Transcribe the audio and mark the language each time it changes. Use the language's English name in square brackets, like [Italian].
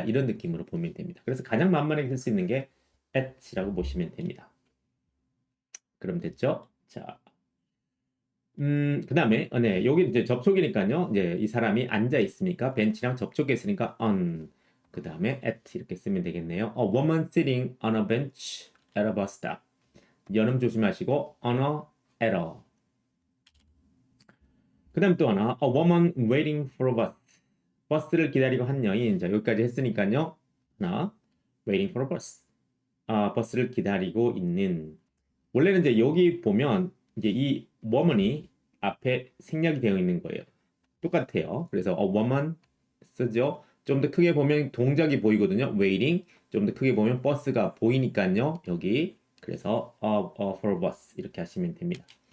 [Korean] 이런 느낌으로 보면 됩니다. 그래서 가장 만만하게 쓸 수 있는 게 at이라고 보시면 됩니다. 그럼 됐죠? 자, 그 다음에, 네, 여기 이제 접촉이니까요. 이제 이 사람이 앉아 있으니까 벤치랑 접촉했으니까 on. 그 다음에 at 이렇게 쓰면 되겠네요. [English] A woman sitting on a bench at a bus stop. [Korean] 연음 조심하시고 [English] on at a. [Korean] 그 다음 또 하나, [English] a woman waiting for a bus. [Korean] 버스를 기다리고 한 여인. 자, 여기까지 했으니까요. [English] 하나, waiting for a bus. [Korean] 버스를 기다리고 있는. 원래는 이제 여기 보면 이제 이 woman이 앞에 생략이 되어 있는 거예요. 똑같아요. 그래서 woman 쓰죠. 좀 더 크게 보면 동작이 보이거든요. waiting. 좀 더 크게 보면 버스가 보이니까요. 여기. 그래서 [English] for a bus [Korean] 이렇게 하시면 됩니다.